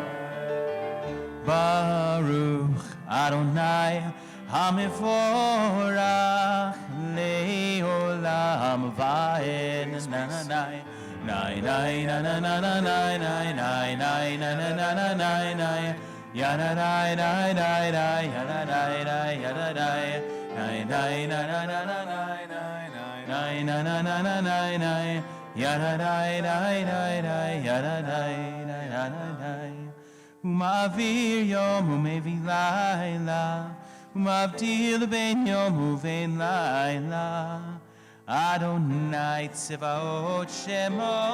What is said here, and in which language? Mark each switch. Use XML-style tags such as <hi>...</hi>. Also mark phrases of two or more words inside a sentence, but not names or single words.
<he>ברוך אדוני המבורך ועד na na na nai nai na na na na nai nai nai nai na na na na nai nai ya na nai nai nai nai ya na nai nai ya na nai nai nai na na na na nai nai nai na na na na nai nai ya na nai nai nai nai ya na nai nai na nai ומעביר יום ומביא לילה ומבדיל בין יום ובין לילה אדוני צבאות שמו</he>